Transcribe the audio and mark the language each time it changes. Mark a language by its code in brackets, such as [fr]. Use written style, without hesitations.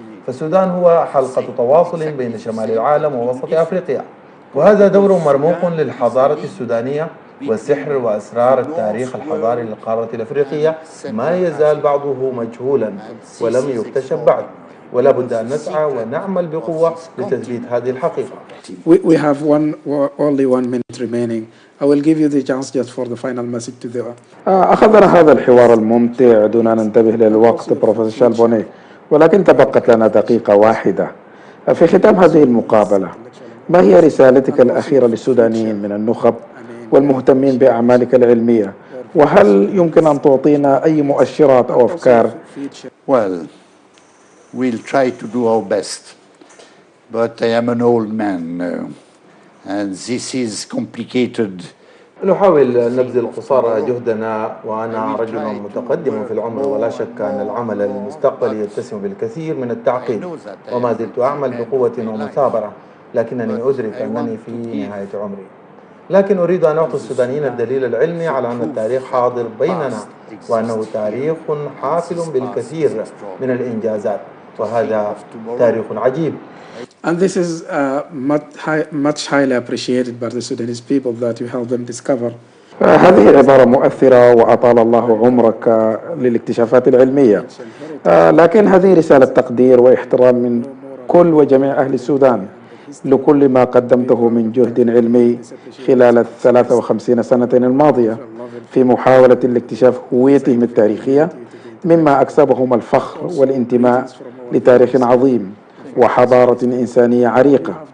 [ar] فالسودان هو حلقة تواصل بين شمال العالم ووسط أفريقيا، وهذا دور مرموق للحضارة السودانية، وسحر وأسرار التاريخ الحضاري للقارة الأفريقية ما يزال بعضه مجهولا ولم يكتشف بعد، ولا بد أن نسعى ونعمل بقوة لتثبيت هذه الحقيقة. [en] We have only 1 minute remaining. I will give you the chance just for the final message to the. [ar] أخذنا هذا الحوار الممتع دون أن ننتبه للوقت بروفيسور بونيه، ولكن تبقت لنا دقيقة واحدة. في ختام هذه المقابلة، ما هي رسالتك الأخيرة للسودانيين من النخب والمهتمين بأعمالك العلمية؟ وهل يمكن أن تعطينا أي مؤشرات أو أفكار؟ [en] Well, we'll try to do our best, but I am an old man and this is complicated. [ar] نحاول أن نبذل قصارى جهدنا، وأنا رجل متقدم في العمر، ولا شك أن العمل المستقبلي يتسم بالكثير من التعقيد، وما زلت أعمل بقوة ومثابرة، لكنني أدرك أنني في نهاية عمري. لكن أريد أن أعطي السودانيين الدليل العلمي على أن التاريخ حاضر بيننا وأنه تاريخ حافل بالكثير من الإنجازات، وهذا تاريخ عجيب. [en] And this is much highly appreciated by the Sudanese people that you help them discover. [ar] هذه عبارة مؤثرة وأطال الله عمرك للاكتشافات العلمية، لكن هذه رسالة تقدير واحترام من كل وجميع أهل السودان لكل ما قدمته من جهد علمي خلال 53 سنة الماضية في محاولة لاكتشاف هويتهم التاريخية، مما أكسبهم الفخر والانتماء لتاريخ عظيم وحضارة إنسانية عريقة.